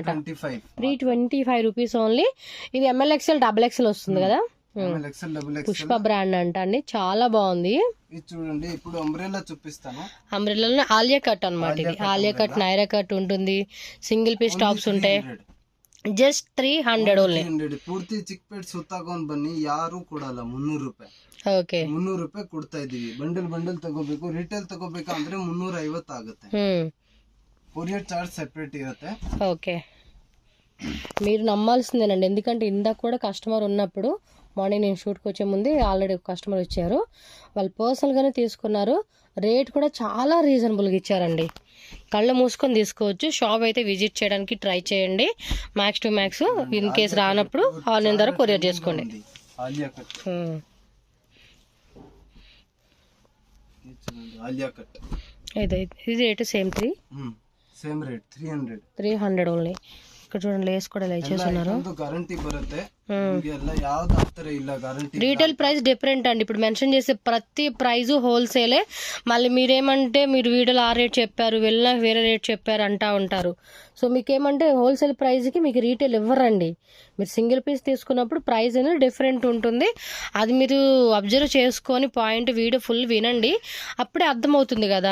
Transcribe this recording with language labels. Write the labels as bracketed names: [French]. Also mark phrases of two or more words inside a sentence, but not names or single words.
[Telugu] 325 [English] rupees only. [Telugu] ఇది ML XL XXL వస్తుంది కదా. పుష్ప బ్రాండ్ అంట అండి, చాలా బాగుంది. చూడండి ఇప్పుడు అంబ్రెల్లా చూపిస్తాను. అంబ్రెల్లా ఆలియా కట్ అనమాట. ఇది ఆలియా కట్, నైరా కట్ ఉంటుంది. [English] single piece tops [Telugu] ఉంటాయి. [English] just 300 only. [Kannada] ಪೂರ್ತಿ ಚಿಕ್ಕಪೇಟ್ ಸುತ್ತಾಕೊಂಡ್ ಬನ್ನಿ, ಯಾರು ಕೊಡಲ್ಲ. 300 ರೂಪಾಯಿ. ಓಕೆ, 300 ರೂಪಾಯಿ ಕೊಡ್ತಾ ಇದೀವಿ. ಬಂಡಲ್ ತಗೋಬೇಕು, ರಿಟೇಲ್ ತಗೋಬೇಕಂದ್ರೆ 350 ಆಗುತ್ತೆ. [Telugu] కొరియర్ [English] charge separate [Telugu] ఇರುತ್ತೆ. ఓకే, మీరు నమ్మాల్సిందేనండి. ఎందుకంటే ఇందాక కూడా కస్టమర్ ఉన్నప్పుడు మార్నింగ్ నేను షూట్కి వచ్చే ముందే ఆల్రెడీ ఒక కస్టమర్ వచ్చారు. వాళ్ళు పర్సనల్గానే తీసుకున్నారు. రేట్ కూడా చాలా రీజనబుల్గా ఇచ్చారండి. కళ్ళు మూసుకొని తీసుకోవచ్చు. షాప్ అయితే విజిట్ చేయడానికి ట్రై చేయండి. [English] max to max. in case [Telugu] రానప్పుడు ఆన్లైన్ ద్వారా కొరియర్ చేసుకోండి. ఆలియా కట్, ఆలియా కట్. ఇది [English] rate same same rate [Telugu] 300 ఓన్లీ. ఇక్కడ చూడండి లేస్ కూడా ఇలా ఇచ్చేస్తున్నారు. [Kannada] ಗ್ಯಾರಂಟಿ ಬರುತ್ತೆ ನಿಮಗೆ ಎಲ್ಲ ಯಾವ್ದು ಆತರ ಇಲ್ಲ ಗ್ಯಾರಂಟಿ. [English] retail price different [Telugu] అండి. ఇప్పుడు మెన్షన్ చేసే ప్రతి ప్రైస్ హోల్సేలే. మళ్ళీ మీరేమంటే మీరు వీడియోలో ఆ రేట్ చెప్పారు, వెళ్ళినా వేరే రేట్ చెప్పారు అంటా ఉంటారు. సో మీకేమంటే [English] wholesale priceకి [Telugu] మీకు రీటైల్ ఇవ్వరండి. మీరు [English] single piece [Telugu] తీసుకున్నప్పుడు ప్రైస్ అనేది డిఫరెంట్ ఉంటుంది. అది మీరు అబ్జర్వ్ చేసుకొని [English] point video full [Telugu] వినండి, అప్పుడే అర్థమవుతుంది కదా.